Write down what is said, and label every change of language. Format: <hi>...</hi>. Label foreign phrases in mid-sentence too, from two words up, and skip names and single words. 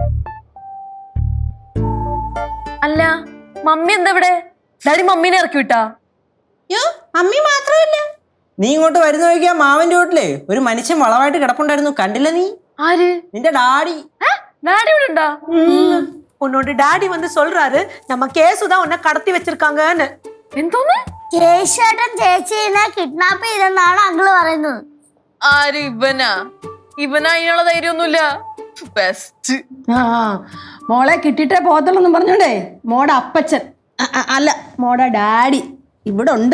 <ml>അല്ല, മമ്മി എന്താ ഇവിടെ? ഡാഡി മമ്മീനെ ഇറക്കി വിട്ടാ? മമ്മി മാത്രമല്ല, നീ ഇങ്ങോട്ട് വരുന്ന വഴിക്കാ മാവന്റെ വീട്ടിലെ ഒരു മനുഷ്യൻ വളവായിട്ട് കിടപ്പുണ്ടായിരുന്നു. കണ്ടില്ല നീ? ആര്? നിന്റെ ഡാഡി. ഡാഡി ഇവിടെ ഉണ്ടാ?</ml> <ta>உன்னோட டாடி வந்து சொல்றாரு நம்ம கேசு தான் உன்னை கடத்தி வச்சிருக்காங்கன்னு.</ta> <ml>എന്തോന്ന്? കേശേട്ടൻ ചേച്ചീനെ കിഡ്നാപ്പ് ചെയ്തെന്നാണ് അങ്കിള് പറയുന്നത്. ആര്? ഇവനാ? ഇവനാ അതിനുള്ള ധൈര്യമൊന്നുമില്ല. ബെസ്റ്റ്. മോളെ കിട്ടിയിട്ടേ പോകത്തുള്ളൂ പറഞ്ഞോണ്ടേ മോടെ അപ്പച്ചൻ അല്ല മോടെ ഡാഡി ഇവിടെ ഉണ്ട്.</ml>